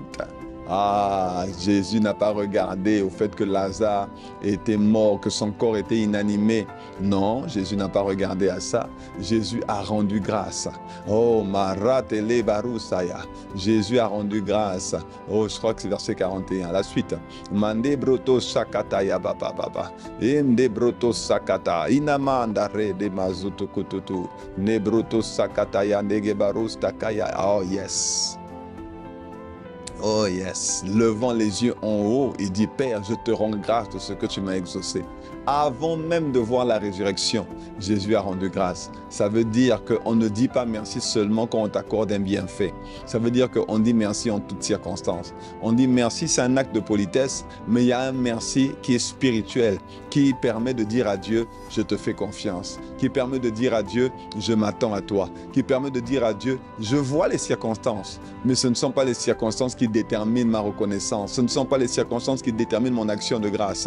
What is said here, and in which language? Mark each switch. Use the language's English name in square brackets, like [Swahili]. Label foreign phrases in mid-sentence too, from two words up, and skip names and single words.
[French] Ah, Jésus n'a pas regardé au fait que Lazare était mort, que son corps était inanimé. Non, Jésus n'a pas regardé à ça. Jésus a rendu grâce. Oh, Maratele Barusaya. Jésus a rendu grâce. Oh, je crois que c'est verset 41. La suite. Mande broto sakata ya baba baba. Inde broto sakata. Inamanda re de mazuto kututu. Ne broto sakata ya nege barus takaya. [English] Oh, yes. Oh yes, [French] levant les yeux en haut, il dit, Père, je te rends grâce de ce que tu m'as exaucé. Avant même de voir la résurrection, Jésus a rendu grâce. Ça veut dire qu'on ne dit pas merci seulement quand on t'accorde un bienfait. Ça veut dire qu'on dit merci en toutes circonstances. On dit merci, c'est un acte de politesse, mais il y a un merci qui est spirituel, qui permet de dire à Dieu, je te fais confiance, qui permet de dire à Dieu, je m'attends à toi, qui permet de dire à Dieu, je vois les circonstances, mais ce ne sont pas les circonstances qui déterminent ma reconnaissance, ce ne sont pas les circonstances qui déterminent mon action de grâce.